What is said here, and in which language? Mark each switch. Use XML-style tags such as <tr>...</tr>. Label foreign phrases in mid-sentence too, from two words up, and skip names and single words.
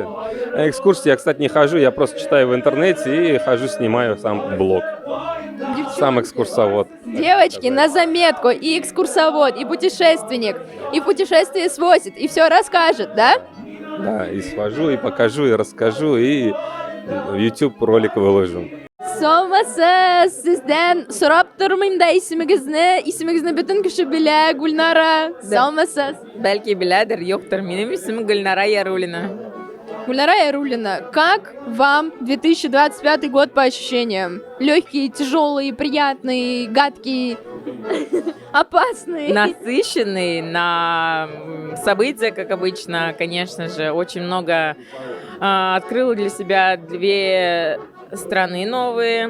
<ru>А экскурсии я, кстати, не хожу, я просто читаю в интернете и хожу, снимаю сам блог. Сам экскурсовод. Девочки, на заметку, и экскурсовод, и путешественник, и путешествие свозит, и все расскажет, да? Да, и схожу, и покажу, и расскажу, и в YouTube ролик выложу.</ru> <uz>Saumasiz, sizdan so'rab turmayman-da ismingizni butun kishi bilar, Gulnara. Saumasiz. Balki biladir, yo'qdir. Mening ismim Gulnara Yarulina.</uz> <ru>Гульнара Яруллина, как вам 2025 год по ощущениям? Легкий, тяжелый, приятный, гадкий, опасный? Насыщенный на события, как обычно, конечно же. Очень много открыла для себя 2 страны новые.</ru>